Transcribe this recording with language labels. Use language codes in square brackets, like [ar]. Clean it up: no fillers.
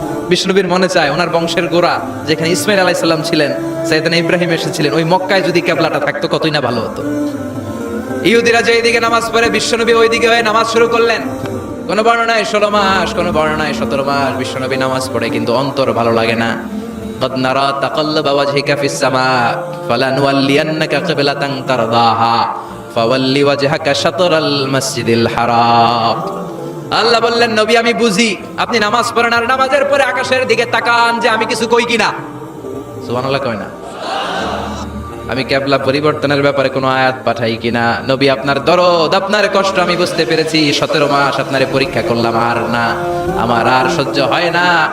[bn] বিশ্বনবীর মনে চায় ওনার বংশের গোড়া যেখানে ইসমাইল আলাইহিস সালাম ছিলেন, সাইয়েদনা ইব্রাহিম এসেছিলেন, ওই মক্কায় যদি কেবলাটা থাকতো কতই না ভালো হতো। ইহুদিরা যে এইদিকে নামাজ পড়ে, বিশ্বনবী ওইদিকে হয়ে নামাজ শুরু করলেন। কোন বর্ণনায় 16 মাস, কোন বর্ণনায় 17 মাস বিশ্বনবী নামাজ পড়ে, কিন্তু অন্তর ভালো লাগে না। [ar] قد نرى تقلب وجهك في السماء فلنولينك قبلة ترضاها فول وجهك شطر المسجد الحرام। [bn] আল্লাহ বললেন নবী আমি বুঝি আপনি নামাজ পড়েন আর নামাজের পরে আকাশের দিকে তাকান যে আমি কিছু কই কিনা। সুবহানাল্লাহ কয় না? আমি কিবলা পরিবর্তনের ব্যাপারে কোনো আয়াত পাঠাই কিনা? নবী আপনার দরদ আপনার কষ্ট আমি বুঝতে পেরেছি, 17 মাস আপনারে পরীক্ষা করলাম আর না, আমার আর সহ্য হয় না।